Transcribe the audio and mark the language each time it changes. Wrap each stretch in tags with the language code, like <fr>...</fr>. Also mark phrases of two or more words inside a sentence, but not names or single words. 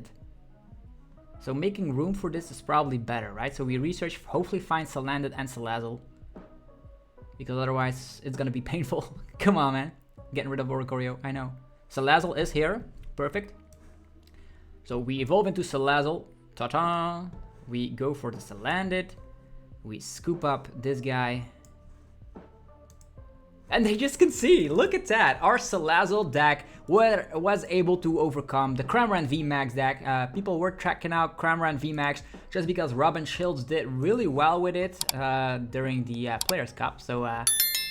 <en>So making room for this is probably better, right? So we research, hopefully find Salandit and Salazzle. Because otherwise it's gonna be painful. Come on, man. Getting rid of Oricorio, I know. Salazzle is here. Perfect. So we evolve into Salazzle. Ta-ta! We go for the Salandit. We scoop up this guy. And they just can see, look at that. Our Salazzle deck was able to overcome the Cramorant VMAX deck. People were tracking out Cramorant VMAX just because Robin Shields did really well with it during the Players Cup.</en>